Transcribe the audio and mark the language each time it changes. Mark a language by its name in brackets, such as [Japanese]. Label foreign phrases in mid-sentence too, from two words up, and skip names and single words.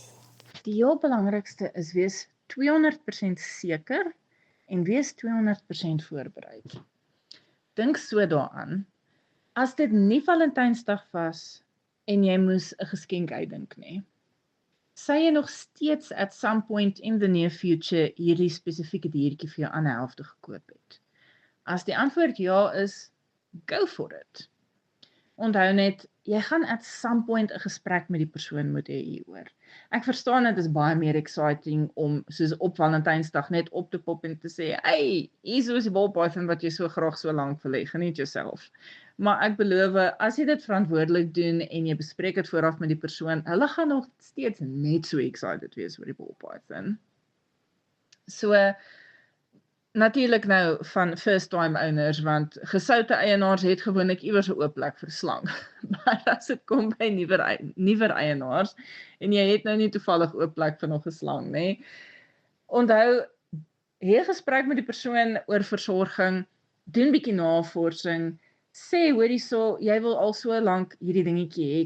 [Afrikaans] Die heel belangrikste is wees 200% seker en wees 200% voorberei. Dink so daaraan, as dit nie Valentynsdag was en jy moes 'n geskenk uitdink nie, sê jy nog steeds [English] at some point in the near future [Afrikaans] hierdie spesifieke diertjie vir jou ander helfte gekoop het? As die antwoord ja is, [English] go for it. [Afrikaans] Onthou net, jy gaan [English] at some point [Afrikaans] 'n gesprek met die persoon moet hê hieroor. Ek verstaan dit is baie meer exciting om soos op Valentynsdag net op te pop en te sê, hey, hier is die ballpython wat jy so graag so lank wil hê, geniet jouself. Maar ek beloof, as jy dit verantwoordelik doen en jy bespreek dit vooraf met die persoon, hulle gaan nog steeds net so excited wees oor die ballpython. So, natuurlik nou van [English] first time owners, [Afrikaans] want gesoute eienaars het gewoonlik iewers 'n oop plek vir slang. Maar as dit kom by nuwer eienaars en jy het nou nie toevallig oop plek vir nog 'n slang nie. Onthou, hê 'n gesprek met die persoon oor versorging, doen bietjie navorsing, sê hoor hierso, jy wil al so lank hierdie dingetjie hê.